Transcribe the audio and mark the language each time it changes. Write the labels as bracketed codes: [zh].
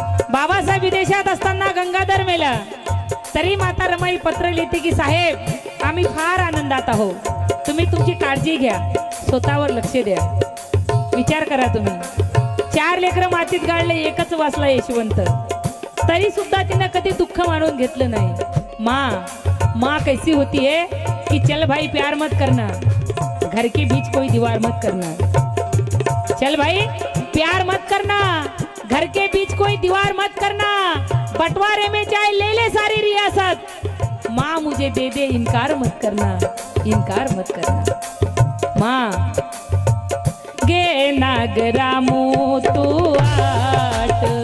[mr] बाबासाहेब विदेशात असताना गंगाधर मेला, तरी माता रमाई पत्र लिहिते की साहेब आम्ही फार आनंदात आहोत, तुम्ही तुमची काळजी घ्या, स्वतःवर लक्ष द्या. विचार करा तुम्ही, 4 लेकरं मातीत गाळले, एकच वाचला यशवंत, तरी सुद्धा तिनं कधी दुःख मानून घेतलं नाही. [hi] माँ कैसी होती है कि चल भाई प्यार मत करना, घर के बीच कोई दीवार मत करना. चल भाई प्यार मत करना, घर के बीच कोई दीवार मत करना, बंटवारे में चाहे ले ले सारी रियासत, माँ मुझे दे दे इनकार मत करना, इनकार मत करना. माँ गे नागरामू तू आट,